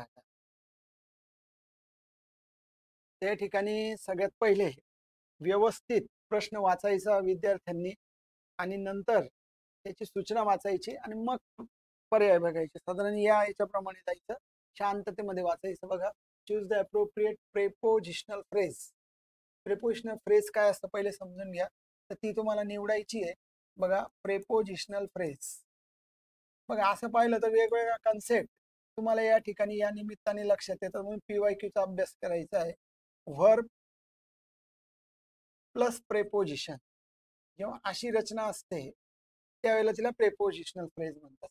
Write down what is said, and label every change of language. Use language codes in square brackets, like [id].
[mr] आता त्या ठिकाणी सगळ्यात पहिले व्यवस्थित प्रश्न वाचायचा विद्यार्थ्यांनी आणि नंतर त्याची सूचना वाचायची आणि मग पर्याय बघायचे. साधारण या याच्याप्रमाणे जायचं, शांततेमध्ये वाचायचं. [en] बघा, choose the appropriate prepositional phrase. [mr] Prepositional phrase काय असतं पहिले समजून घ्या. तर ती तुम्हाला निवडायची आहे. बघा, प्रेपोजिशनल फ्रेज. बघा, असं पाहिलं तर वेगवेगळ्या कन्सेप्ट तुम्हाला या ठिकाणी या निमित्ताने लक्षात येतात. म्हणून PYQचा अभ्यास करायचा आहे. व्हर्ब प्लस प्रेपोजिशन, जेव्हा अशी रचना असते त्यावेळेला तिला प्रेपोजिशनल फ्रेज म्हणतात.